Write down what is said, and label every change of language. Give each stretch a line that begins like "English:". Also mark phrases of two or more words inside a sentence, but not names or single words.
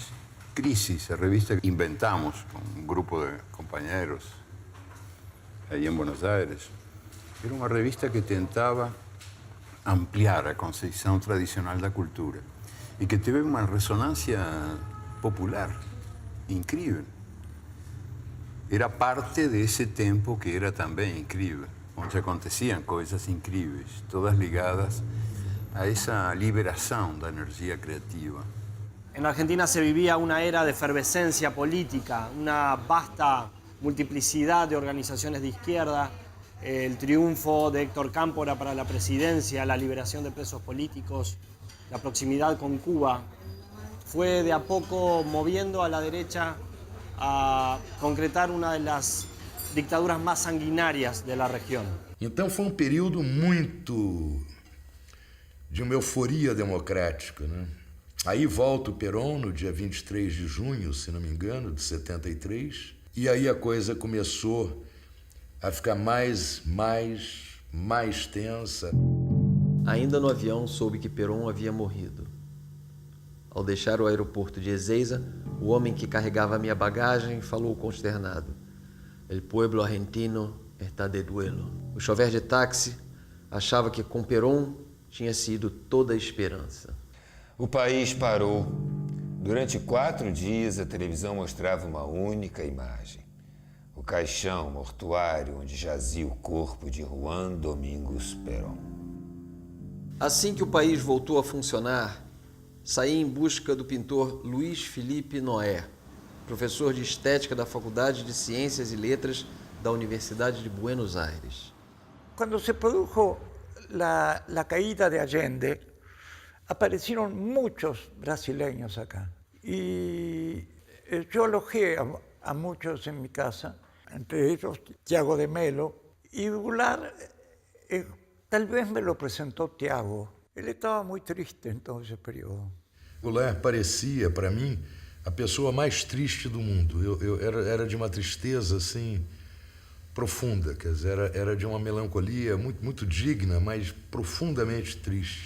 Portuguese: Crisis, a revista que inventamos com um grupo de companheiros aí em Buenos Aires, era uma revista que tentava ampliar a concepção tradicional da cultura e que teve uma ressonância popular incrível. Era parte desse tempo que era também incrível, onde aconteciam coisas incríveis, todas ligadas a essa liberação da energia criativa.
Spanish: En Argentina se vivía una era de efervescencia política, una vasta multiplicidad de organizaciones de izquierda, el triunfo de Héctor Cámpora para la presidencia, la liberación de presos políticos, la proximidad con Cuba, fue de a poco moviendo a la derecha a concretar una de las dictaduras más sanguinarias de la región.
Portuguese: Então foi um período muito de uma euforia democrática, né? Aí volta o Perón no dia 23 de junho, se não me engano, de 73, e aí a coisa começou a ficar mais tensa. Ainda no avião soube que Perón havia morrido. Ao deixar o aeroporto de Ezeiza, o homem que carregava minha bagagem falou consternado.
Spanish: El pueblo argentino está de duelo.
Portuguese: O chofer de táxi achava que com Perón tinha sido toda a esperança. O país parou. Durante 4 dias, a televisão mostrava uma única imagem. O caixão mortuário onde jazia o corpo de Juan Domingos Perón. Assim que o país voltou a funcionar, saí em busca do pintor Luiz Felipe Noé, professor de estética da Faculdade de Ciências e Letras da Universidade de Buenos Aires.
Spanish: Cuando se produjo la caída de Allende, aparecieron muchos brasileños acá. Y yo alojé a muchos en mi casa, entre ellos Tiago de Melo, y Goulart tal vez me lo presentó Tiago.
Portuguese: Ele estava muito triste em todo esse período. Goulart parecia, para mim, a pessoa mais triste do mundo. Eu era de uma tristeza, assim, profunda. Quer dizer, era de uma melancolia muito digna, mas profundamente triste.